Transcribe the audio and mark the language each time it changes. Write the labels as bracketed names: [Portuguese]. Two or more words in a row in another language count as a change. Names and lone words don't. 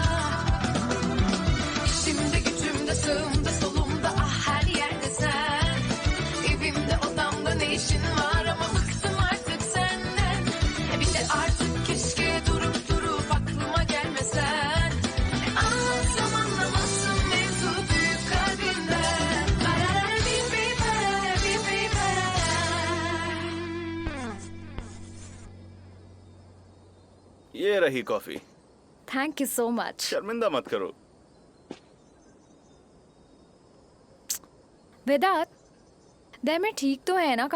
[Turkish] İçimde gücümde sağımda solumda ah her yerde sen, evimde odamda ne işin var ama bıktım artık senden. Bir de artık keşke durup durup aklıma gelmesen. Anlatsam anlamazsın mevzu büyük kalbinden. Parara bir parara bir parara. [Hindi] ये रही कॉफी। [English] thank you so much. [Hindi] शर्मिंदा मत करो। वेदांत, दैमिर ठीक तो है ना?